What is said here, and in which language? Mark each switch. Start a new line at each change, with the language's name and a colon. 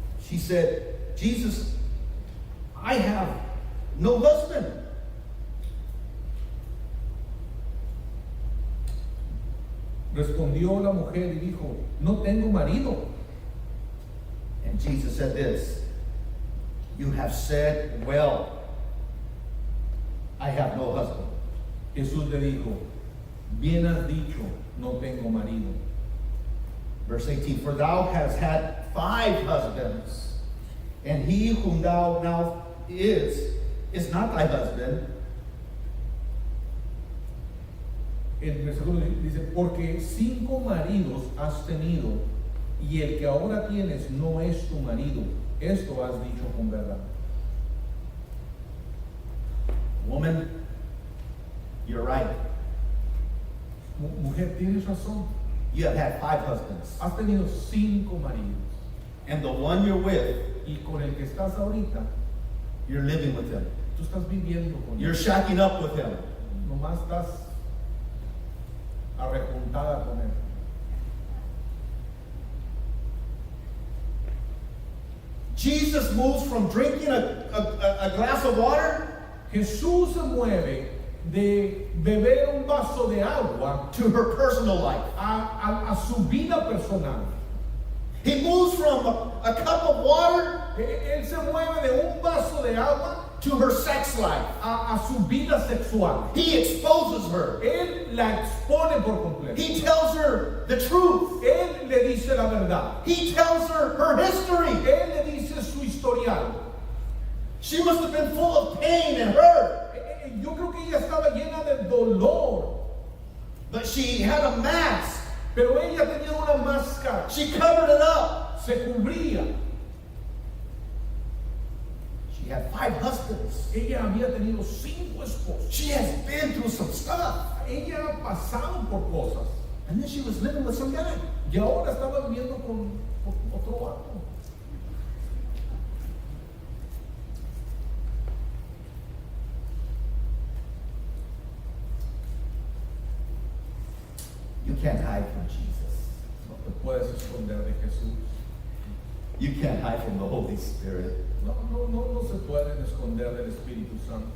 English: She said, Jesus, I have no husband.
Spanish: Respondió la mujer y dijo, no tengo marido.
English: And Jesus said this, you have said well, I have no husband.
Spanish: Jesús le dijo, bien has dicho, no tengo marido.
English: Verse 18, for thou hast had 5 husbands, and he whom thou now is not thy husband.
Spanish: El versículo dice, porque 5 maridos has tenido, y el que ahora tienes no es tu marido. Esto has dicho con verdad.
English: Woman, you're right.
Spanish: Mujer, tienes razón.
English: You have had 5 husbands,
Spanish: Has tenido 5 maridos.
English: and the one you're with,
Spanish: Y con el que estás ahorita,
English: you're living with him.
Spanish: tú estás viviendo con
English: You're
Spanish: él.
English: shacking up with him.
Spanish: Nomás estás arrejuntada con él.
English: Jesus moves from drinking a glass of water
Spanish: Jesús se mueve de beber un vaso de agua
English: to her personal life.
Spanish: a su vida personal.
English: He moves from a cup of water
Spanish: Él se mueve de un vaso de agua
English: to her sex life.
Spanish: a su vida sexual.
English: He exposes her.
Spanish: Él la expone por completo.
English: He tells her the truth.
Spanish: Él le dice la verdad.
English: He tells her her history.
Spanish: Él le dice su historial.
English: She must have been full of pain and hurt,
Spanish: Yo creo que ella estaba llena de dolor,
English: but she had a mask.
Spanish: pero ella tenía una máscara.
English: She covered it up.
Spanish: Se cubría.
English: She had 5 husbands.
Spanish: Ella había tenido 5 esposos.
English: She has been through some stuff.
Spanish: Ella ha pasado por cosas.
English: And then she was living with some guy.
Spanish: Y ahora estaba viviendo con otro vato.
English: can't hide from Jesus.
Spanish: No te puedes esconder de Jesús.
English: You can't hide from the Holy Spirit.
Spanish: No se pueden esconder del Espíritu Santo.